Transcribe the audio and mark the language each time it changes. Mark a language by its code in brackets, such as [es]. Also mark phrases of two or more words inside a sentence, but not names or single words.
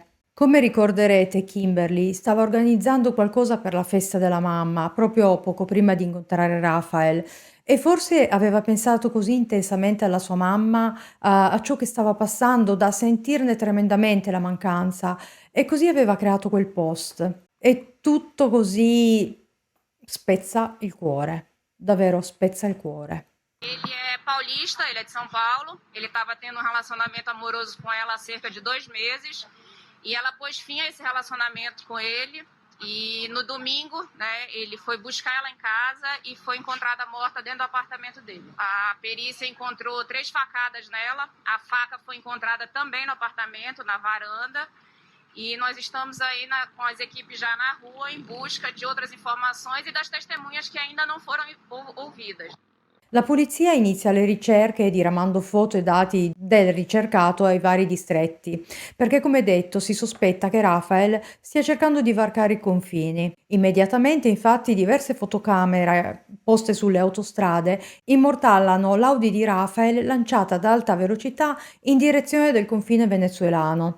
[it] Come ricorderete, Kimberly stava organizzando qualcosa per la festa della mamma, proprio poco prima di incontrare Raphael, e forse aveva pensato così intensamente alla sua mamma, a ciò che stava passando, da sentirne tremendamente la mancanza, e così aveva creato quel post. E tutto così spezza il cuore, davvero spezza il cuore. [pt] Ele é paulista, ele é de São Paulo. Ele estava tendo um relacionamento amoroso com ela há cerca de 2 meses. E ela pôs fim a esse relacionamento com ele. E no domingo, né, ele foi buscar ela em casa e foi encontrada morta dentro do apartamento dele. A perícia encontrou 3 facadas nela. A faca foi encontrada também no apartamento, na varanda. E nós estamos aí com as equipes já na rua em busca de outras informações e das testemunhas que ainda não foram ouvidas. [it] La polizia inizia le ricerche diramando foto e dati del ricercato ai vari distretti, perché come detto si sospetta che Rafael stia cercando di varcare i confini. Immediatamente, infatti, diverse fotocamere poste sulle autostrade immortalano l'Audi di Rafael lanciata ad alta velocità in direzione del confine venezuelano.